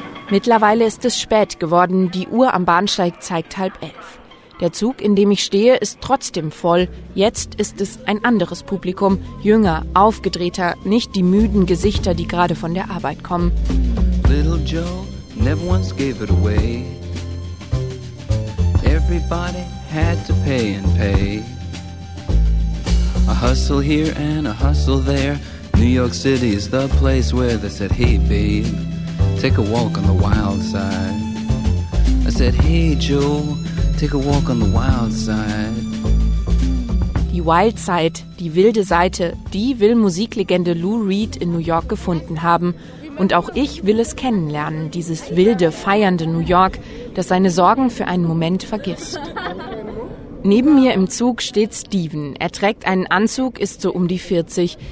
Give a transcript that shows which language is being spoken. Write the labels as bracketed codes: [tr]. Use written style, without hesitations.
[de] Mittlerweile ist es spät geworden. Die Uhr am Bahnsteig zeigt 10:30. Der Zug, in dem ich stehe, ist trotzdem voll. Jetzt ist es ein anderes Publikum. Jünger, aufgedrehter, nicht die müden Gesichter, die gerade von der Arbeit kommen. [en] Little Joe never once gave it away. Everybody had to pay and pay. A hustle here and a hustle there. New York City is the place where they said, hey babe, take a walk on the wild side. I said, hey Joe, take a walk on the wild side. [de] Die Wild Side, die wilde Seite, die will Musiklegende Lou Reed in New York gefunden haben. Und auch ich will es kennenlernen, dieses wilde, feiernde New York, das seine Sorgen für einen Moment vergisst. Neben mir im Zug steht Steven. Er trägt einen Anzug, ist so um die 40.